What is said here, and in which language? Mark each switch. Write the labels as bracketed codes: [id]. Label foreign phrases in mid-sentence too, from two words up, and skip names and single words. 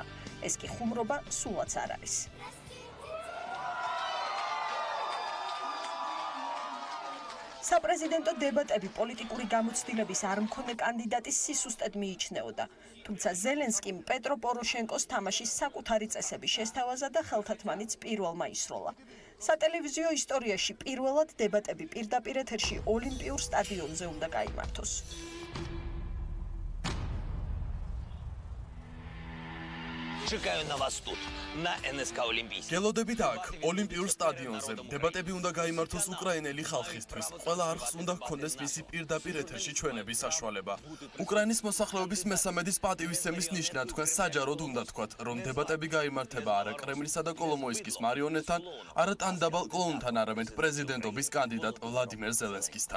[ka] ეს კი ხუმრობა სულაც არ არის. საპრეზიდენტო დებატები პოლიტიკური გამოცდილების არ მქონე კანდიდატის სისუსტედ მიიჩნეოდა. თუმცა ზელენსკიმ პეტრო პოროშენკოს თამაშის საკუთარი წესები შესთავაზა და ხელთათმანიც პირველმა ისროლა. სატელევიზიო ისტორიაში პირველად დებატები პირდაპირ ეთერში ოლიმპიურ სტადიონზე უნდა გაიმართოს. [uk] Чекаю на вас тут, на НСК Олимпийский. [ka] გელოდებით აქ, ოლიმპიურ სტადიონზე. დებატები უნდა გაიმართოს უკრაინელი ხალხისთვის. ყველა არხს უნდა ჰქონდეს მისი პირდაპირ ეთერში ჩვენების საშუალება. უკრაინის მოსახლეობის მესამედის პატივისცემის ნიშნად თქვენ საჯაროდ უნდა თქვათ, რომ დებატები გაიმართება არა კრემლისა და კოლომოისკის მარიონეტთან, არა ტანდაბალ კლოუნთან, არამედ პრეზიდენტობის კანდიდატ ვლადიმერ ზელენსკისთან.